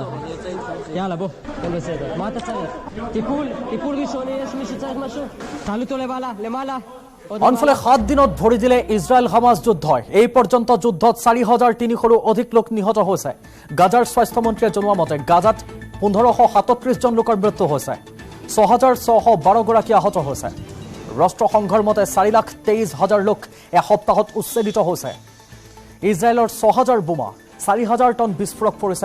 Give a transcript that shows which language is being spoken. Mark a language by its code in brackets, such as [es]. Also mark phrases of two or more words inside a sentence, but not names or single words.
[he] יאללה, בוא, הכל בסדר. מה אתה צריך? טיפול ראשוני, יש מי שצריך משהו? תעלו אותו למעלה. [as] অনফালে 7 দিনত ভৰি দিলে ইজৰাইল হামাস যুদ্ধই এই পৰ্যন্ত যুদ্ধত 4300ৰো অধিক লোক নিহত হৈছে গাজাৰ স্বাস্থ্য মন্ত্ৰীয়ে জনোৱা মতে গাজাত 1537 জন লোকৰ মৃত্যু হৈছে 6612 গৰাকী আহত হৈছে ৰাষ্ট্ৰসংঘৰ মতে 4,23,000 লোক এসপ্তাহত উচ্ছেদিত হৈছে ইজৰাইলৰ 6000 বোমা 4000 টন বিস্ফোৰক পৰিছে